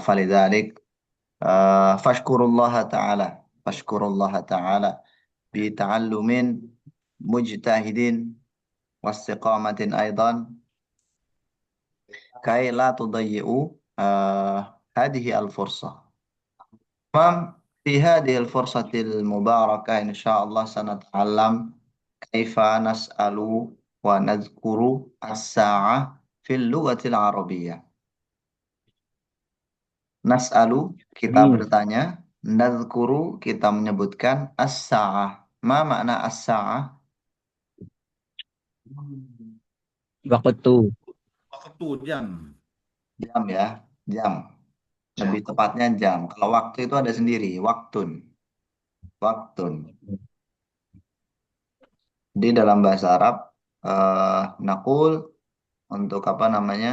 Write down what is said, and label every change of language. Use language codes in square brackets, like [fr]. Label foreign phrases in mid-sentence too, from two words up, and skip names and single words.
[ar] فلذلك فاشكروا الله تعالى، فاشكروا الله تعالى بتعلم مجتهد واستقامة أيضا، كي لا تضيعوا هذه الفرصة. في هذه الفرصة المباركة إن شاء الله سنتعلم كيف نسأل ونذكر الساعة في اللغة العربية. Nas'alu, [id] kita bertanya. Nadhkuru, kita menyebutkan. [ar] الساعة. ما معنى الساعة? [id] Waktu. Waktu jam. Jam ya, jam. Lebih tepatnya jam. Kalau waktu itu ada sendiri, waktun. Waktun. Di dalam bahasa Arab, nakul untuk apa namanya?